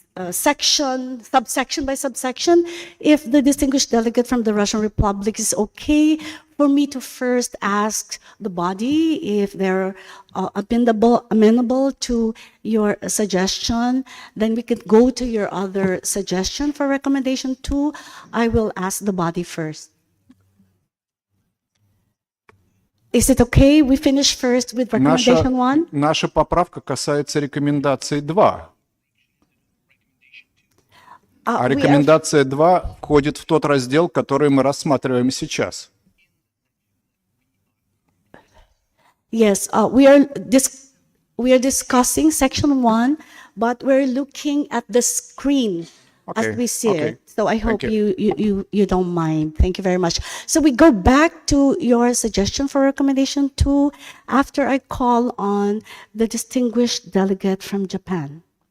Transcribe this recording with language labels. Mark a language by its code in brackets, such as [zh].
[en] subsection by subsection, if the distinguished delegate from the Russian Republic is okay for me to first ask the body if they're amenable to your suggestion, then we could go to your other suggestion for recommendation 2. I will ask the body first. Is it okay? We finish first with recommendation 1? [ru] Наша поправка касается рекомендации 2. А рекомендация 2 входит в тот раздел, который мы рассматриваем сейчас. [en] Yes, we are discussing section 1, but we're looking at the screen as we see it. So I hope you don't mind. Thank you very much. So we go back to your suggestion for recommendation 2 after I call on the distinguished delegate from Japan.